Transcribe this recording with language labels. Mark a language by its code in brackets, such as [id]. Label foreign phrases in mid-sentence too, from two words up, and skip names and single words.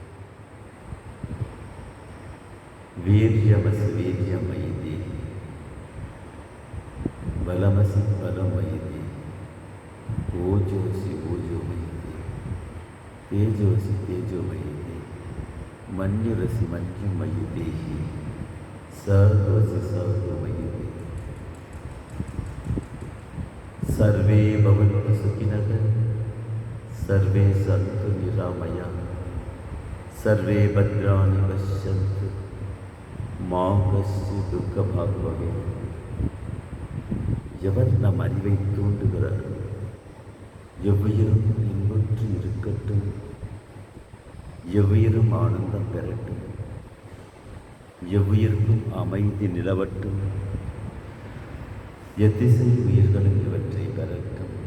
[sa] वीर्यमसि वीर्यंमयिधेहि बलमसि बलंमयिधेहि ओजोऽसि ओजोमयिधेहि तेजोऽसि तेजोमयिधेहि मन्युरसि मन्युंमयिधेहि सहोऽसि सहोमयिधेहि. सर्वे भवन्तु सुखिनः सर्वे सन्तु निरामयाः सर्वे भद्राणि पश्यन्तु मा कश्चित् दुःखभाग् भवेत्. [ta] எவர் நம் அறிவை தூண்டுகிறார் எவ்வுயிரும் இன்புற்று இருக்கட்டும், எவ்வுயிரும் ஆனந்தம் பெறட்டும், எவ்வுயிர்க்கும் அமைதி நிலவட்டும், எத்திசை உயிர்களும் இவற்றை பெறட்டும்.